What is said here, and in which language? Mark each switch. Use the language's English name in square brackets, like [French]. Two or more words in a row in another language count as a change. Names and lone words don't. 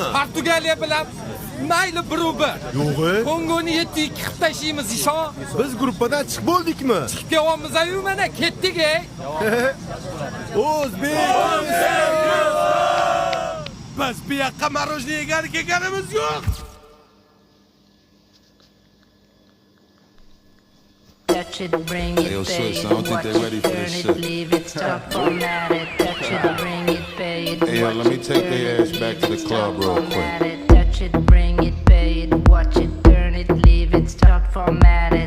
[Uzbek] Portugaliya bilan mayli 1-1. Yo'g'i. Kongoni 7-2 qilib tashlaymiz ishon. Biz gruppadan chiqib bo'ldikmi? Chiqib kelyapmiz-ku mana ketdik ey. O'zbek. Biz bu yoqqa marojniy egani kelganimiz yo'q. [English] Touch it, bring it, Yo, pay sis, it, I don't think watch they it, ready for turn this it, shit. leave it, stop, format it. Touch it, bring it, pay it, Hey, yo, watch let me it, take turn their it, ass back to the leave it, club stop, real quick. format it. Touch it, bring it, pay it, watch it, turn it, leave it, start, format it.